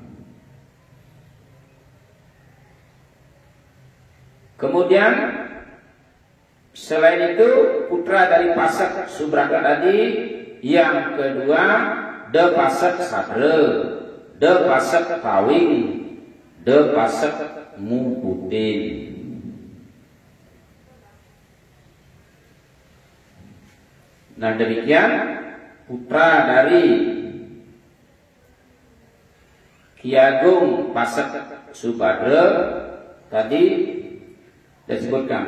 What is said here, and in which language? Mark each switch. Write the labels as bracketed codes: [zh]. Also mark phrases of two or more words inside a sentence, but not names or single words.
[id] Kemudian selain itu putra dari Pasak Subrata tadi yang kedua De Pasak Sadre, De Pasak Tawing, De Pasak Mumputin. Nah demikian putra dari Ki Ageng Pasak Subadra tadi disebutkan.